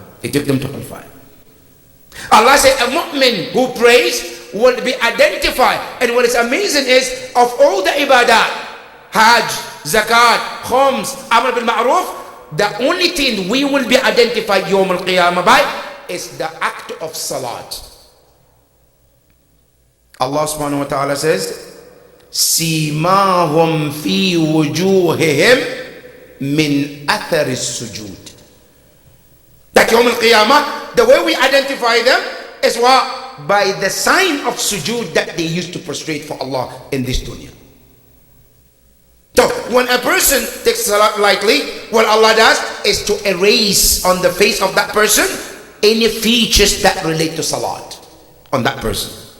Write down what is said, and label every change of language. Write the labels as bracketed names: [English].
[English] They took them to hellfire. Allah said a mu'min who prays will be identified. And what is amazing is, of all the ibadah, Hajj, Zakat, Khums, Amr bil Ma'ruf, the only thing we will be identified Yawm al-Qiyamah by is the act of salat. Allah subhanahu wa ta'ala says, [Arabic] سِيمَاهُمْ فِي وُجُوهِهِمْ مِنْ أَثَرِ السُّجُودِ. [English] That Yawm al-Qiyamah, the way we identify them is what? By the sign of sujood that they used to prostrate for Allah in this dunya. So when a person takes salat lightly, what Allah does is to erase on the face of that person any features that relate to salat on that person.